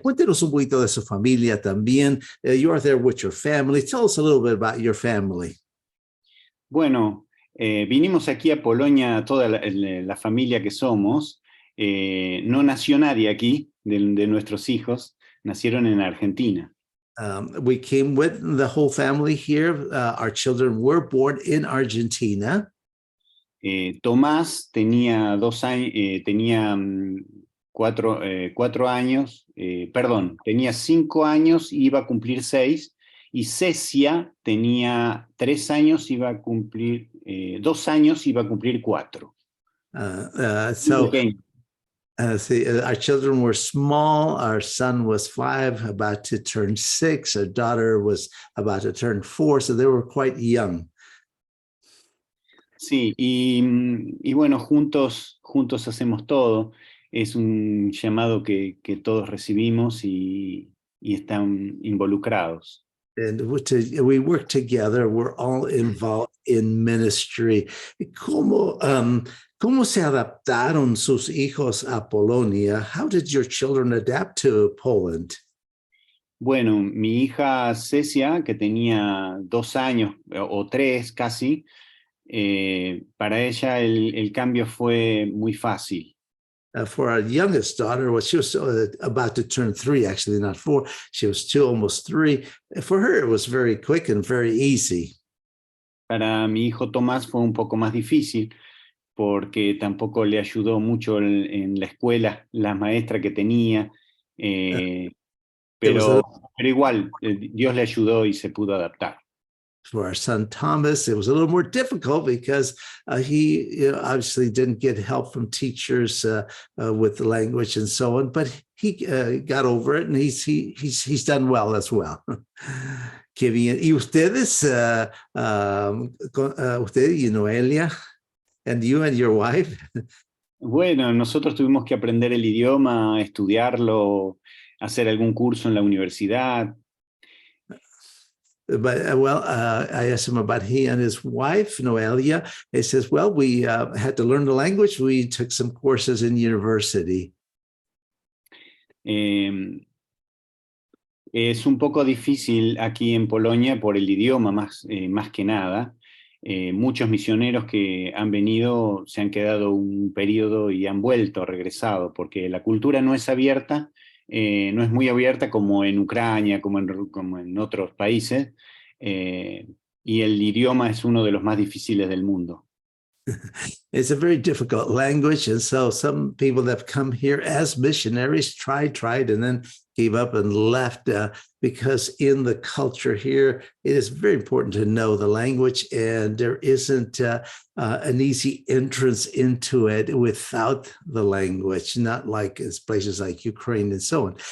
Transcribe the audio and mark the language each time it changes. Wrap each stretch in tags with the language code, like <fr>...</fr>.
<es>Cuéntenos un poquito de su familia también.</es> <en>You are there with your family. Tell us a little bit about your family.</en> <es>Bueno, vinimos aquí a Polonia, toda la familia que somos. No nació nadie aquí, de nuestros hijos, nacieron en Argentina.</es> <en>We came with the whole family here. Our children were born in Argentina.</en> <es>Tomás tenía 2 años, tenía 4 años, tenía 5 años y iba a cumplir 6. Y Cecia tenía 3 años, iba a cumplir 2 años, iba a cumplir 4.</es> <en>Our children were small. Our son was 5, about to turn 6. Our daughter was about to turn 4, so they were quite young.</en> <es>Sí, y bueno, juntos hacemos todo. Es un llamado que todos recibimos y están involucrados.</es> <en>And we work together. We're all involved in ministry.</en> <es>¿Cómo se adaptaron sus hijos a Polonia?</es> <en>How did your children adapt to Poland?</en> <es>Bueno, mi hija Cecia, que tenía 2 años o 3 casi, para ella el cambio fue muy fácil.</es> <en>For our youngest daughter, well, she was about to turn 3, actually, not 4. She was 2, almost 3. For her, it was very quick and very easy.</en> <es>Para mi hijo Tomás fue un poco más difícil porque tampoco le ayudó mucho en la escuela la maestra que tenía,</es> <en>It was a,</en> <es>pero igual, Dios le ayudó y se pudo adaptar.</es> <en>for our son Thomas, it was a little more difficult because he obviously didn't get help from teachers with the language and so on, but he got over it and he's done well as well.</en> <es>Qué bien. ¿Y ustedes, usted y Noelia,</es> <en>and you and your wife?</en> <es>Bueno, nosotros tuvimos que aprender el idioma, estudiarlo, hacer algún curso en la universidad.</es> <en>But I asked him about he and his wife, Noelia. He says, well, we had to learn the language. We took some courses in university.</en> <es>Es un poco difícil aquí en Polonia por el idioma más que nada. Muchos misioneros que han venido se han quedado un periodo y han vuelto, regresado, porque la cultura no es abierta, no es muy abierta como en Ucrania, como en otros países, y el idioma es uno de los más difíciles del mundo.</es> <en>It's a very difficult language. And so some people that have come here as missionaries tried, and then gave up and left because in the culture here, it is very important to know the language, and there isn't an easy entrance into it without the language, not like it's places like Ukraine and so on.</en>